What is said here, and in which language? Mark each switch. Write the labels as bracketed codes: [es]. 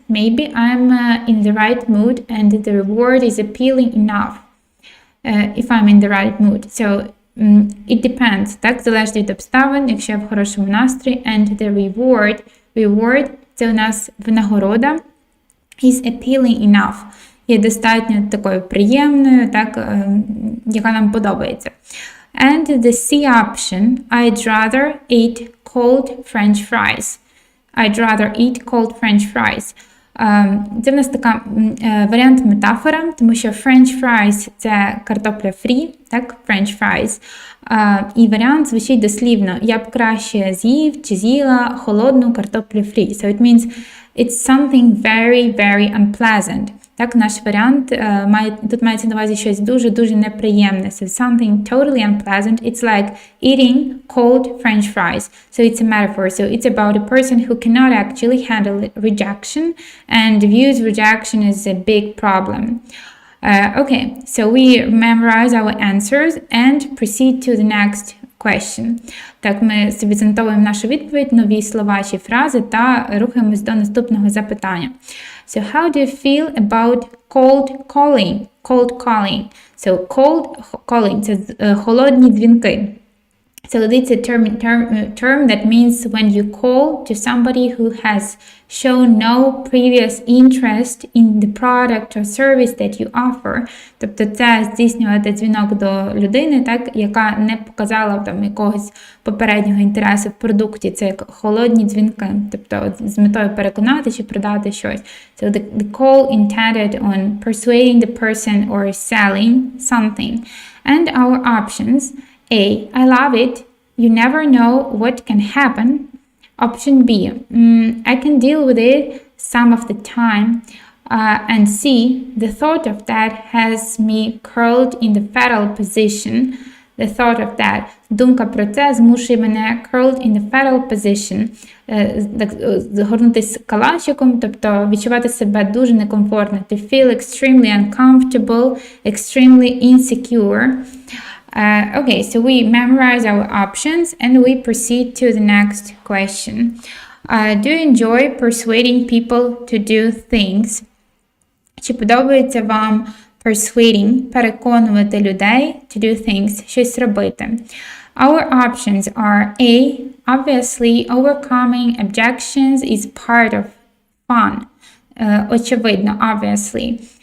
[en] Maybe I'm in the right mood and the reward is appealing enough. If I'm in the right mood. So it depends. [uk] Так, залежить від обставин, якщо я в хорошому настрої. [en] And the reward, [uk] це у нас винагорода, [en] is appealing enough. [uk] Є достатньо такою приємною, так, яка нам подобається. [en] And the C option, I'd rather eat cold French fries. I'd rather eat cold French fries. [uk] Це в нас така варіант метафора, тому що French fries – це картопля фрі, так, French fries. І варіант звучить дослівно. Я б краще з'їв чи з'їла холодну картоплю фрі. [en] So it means it's something very, very unpleasant. [uk] Так, наш варіант тут мається на увазі щось дуже-дуже неприємне. [en] So something totally unpleasant. It's like eating cold French fries. So it's a metaphor. So it's about a person who cannot actually handle rejection and views rejection as a big problem. Okay, so we memorize our answers and proceed to the next question. [uk] Так, ми собі занотовуємо нашу відповідь, нові слова чи фрази та рухаємось до наступного запитання. [en] So how do you feel about cold calling? Cold calling. So cold calling [uk] – це холодні дзвінки. [en] So it's a term that means when you call to somebody who has shown no previous interest in the product or service that you offer. [uk] Тобто це здійснювати дзвінок до людини, так, яка не показала там якогось попереднього інтересу в продукті. Це як холодні дзвінки, тобто з метою переконати чи продати щось. [en] So the call intended on persuading the person or selling something. And our options: A, I love it. You never know what can happen. Option B, I can deal with it some of the time. And C, the thought of that has me curled in the fetal position. The thought of that. [uk] Думка про це змушує мене [en] curled in the fetal position. [uk] Згорнутися калачиком, тобто відчувати себе дуже некомфортно. [en] To feel extremely uncomfortable, extremely insecure. Okay, so we memorize our options and we proceed to the next question. Do you enjoy persuading people to do things? [uk] Чи подобається вам persuading, переконувати людей [en] to do things, [uk] щось робити? [en] Our options are A. Obviously, overcoming objections is part of fun. [uk] Очевидно, obviously.